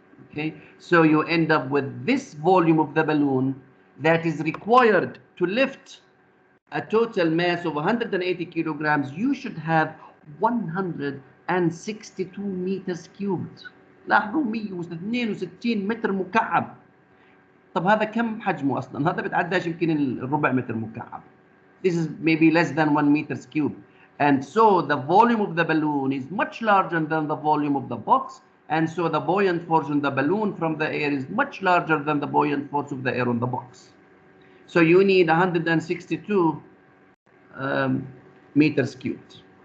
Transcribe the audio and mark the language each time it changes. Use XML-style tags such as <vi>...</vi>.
<en>Okay, so you end up with this volume of the balloon that is required to lift a total mass of 180 kilograms. You should have 162 meters cubed.</en> <ar>لاحظوا 162 متر مكعب. طب هذا كم حجمه اصلا؟ هذا بتعداش يمكن الربع متر مكعب.</ar> <en>This is maybe less than 1 meters cube. And so the volume of the balloon is much larger than the volume of the box. And so the buoyant force on the balloon from the air is much larger than the buoyant force of the air on the box. So you need 162 meters cubed.</en>